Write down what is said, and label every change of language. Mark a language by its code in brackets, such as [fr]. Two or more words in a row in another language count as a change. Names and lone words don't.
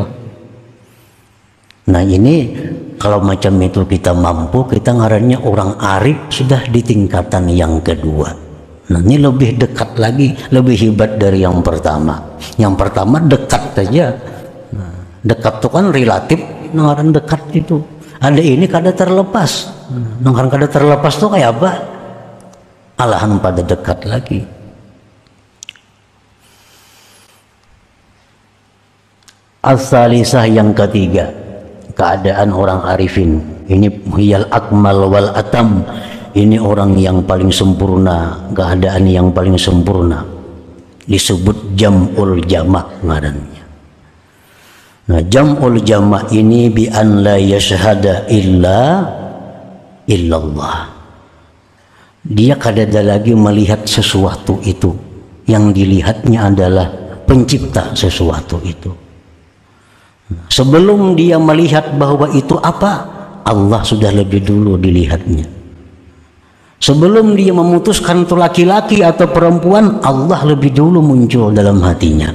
[id] Nah, ini kalau macam itu kita mampu, kita ngarannya orang arif sudah di tingkatan yang kedua. Nah, ini lebih dekat lagi, lebih hebat dari yang pertama. Yang pertama dekat saja. Nah, dekat itu kan relatif, nongaran dekat itu. Ada ini kada terlepas. Nongaran kada terlepas tuh kayak apa? Alahan pada dekat lagi. As-salisah yang ketiga, keadaan orang arifin. Ini [ar] هي الأكمل والأتم. [id] Ini orang yang paling sempurna, keadaan yang paling sempurna. Disebut [ar] جمع الجمع' [id] ngarannya. [ar] Nah, جمع الجمع' ini بأن لا يشهد إلا الله. [id] Dia kadada lagi melihat sesuatu itu. Yang dilihatnya adalah pencipta sesuatu itu. Sebelum dia melihat bahwa itu apa, Allah sudah lebih dulu dilihatnya. Sebelum dia memutuskan itu laki-laki atau perempuan, Allah lebih dulu muncul dalam hatinya.